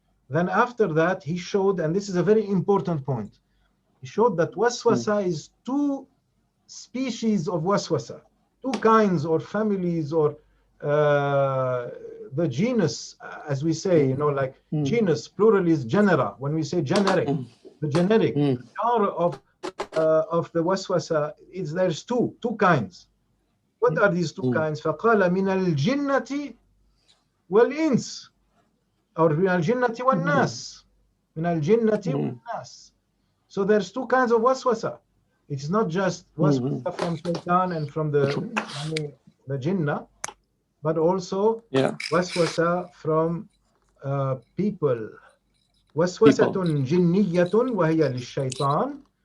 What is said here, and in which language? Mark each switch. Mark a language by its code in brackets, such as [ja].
[en] Then after that, he showed, and this is a very important point, he showed that waswasa is two species of waswasa, two kinds or families or the genus, as we say, like genus, plural is genera. When we say generic, the generic genre of the waswasa is there's two kinds. What are these two kinds? [ar] فقال من الجنة والإنس, or من الجنة والناس. من الجنة والناس. [en] So there's two kinds of waswasa. It's not just waswasa from shaitan and from the jinnah, but also waswasa from people. [ar] Waswasatun jinniyatun wa hiya lish-shaytan.